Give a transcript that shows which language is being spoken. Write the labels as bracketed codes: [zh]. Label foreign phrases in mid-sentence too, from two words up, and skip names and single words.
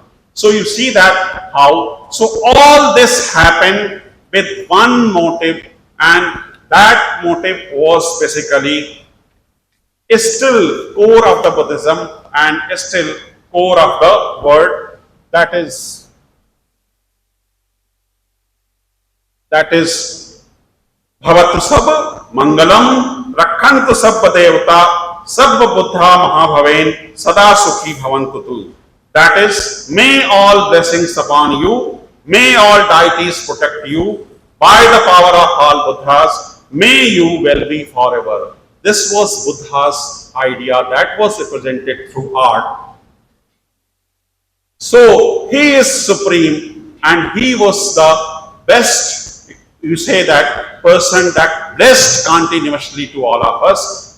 [en] So you see that how, so all this happened with one motive, and that motive was basically still core of the Buddhism and still core of the word, that is [pi] Bhavatu Sab Mangalam Rakhantu Sabba Devata Sabba Buddha Mahabhaven Sada Sukhi Bhavantutu. [en] That is, may all blessings upon you, may all deities protect you, by the power of all Buddhas, may you well be forever. This was Buddha's idea that was represented through art. So he is supreme and he was the best, you say that person that blessed continuously to all of us.